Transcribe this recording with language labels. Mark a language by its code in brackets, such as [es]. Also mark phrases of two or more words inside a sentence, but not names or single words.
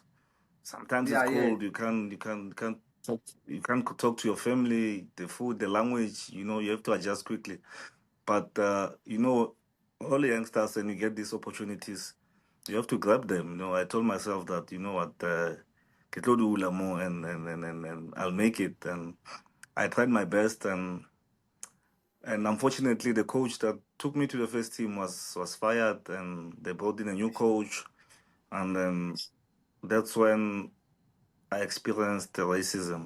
[en] Sometimes it's yeah, yeah, cold. You can't talk to your family. The food, the language. You know, you have to adjust quickly. But all the youngsters, and you get these opportunities, you have to grab them. You know, I told myself that you know what, [nso] ke tlo dula more, [en] and I'll make it. And I tried my best, and unfortunately, the coach that took me to the first team was fired, and they brought in a new coach, and then that's when I experienced the racism.